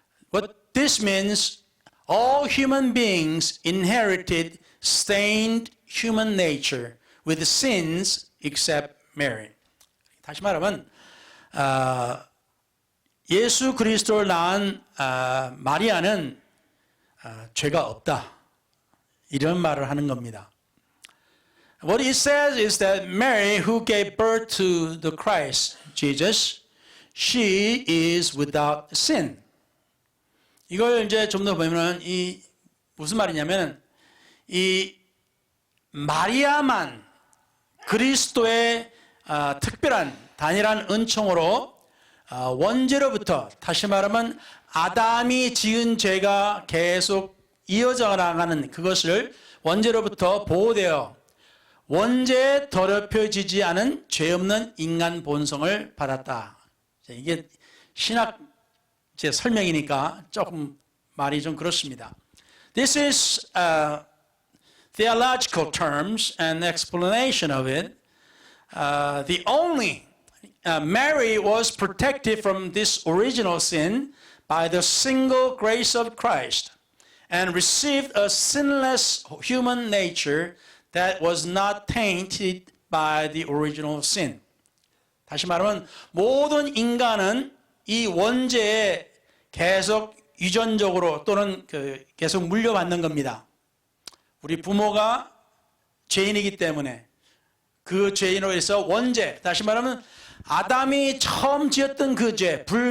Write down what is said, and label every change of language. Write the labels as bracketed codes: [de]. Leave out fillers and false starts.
[en] What this means, all human beings inherited stained human nature with sins except Mary. [ko] 다시 말하면 예수 그리스도를 낳은 마리아는 죄가 없다. 이런 말을 하는 겁니다. [en] What it says is that Mary, who gave birth to the Christ, Jesus, she is without sin. [ko] 이걸 이제 좀 더 보면은 이 무슨 말이냐면 이 마리아만 그리스도의 특별한 단일한 은총으로 원죄로부터, 다시 말하면 아담이 지은 죄가 계속 이어져 나가는 그것을 원죄로부터 보호되어 원죄에 더럽혀지지 않은 죄 없는 인간 본성을 받았다. 이게 신학 제 설명이니까 조금 말이 좀 그렇습니다. [en] This is theological terms and explanation of it. The only Mary was protected from this original sin by the single grace of Christ and received a sinless human nature that was not tainted by the original sin. [ko] 다시 말하면 모든 인간은 이 원죄에 계속 유전적으로 또는 계속 물려받는 겁니다. 우리 부모가 죄인이기 때문에 그 죄인으로 해서 원죄, 다시 말하면 아담이 처음 지었던 그 죄,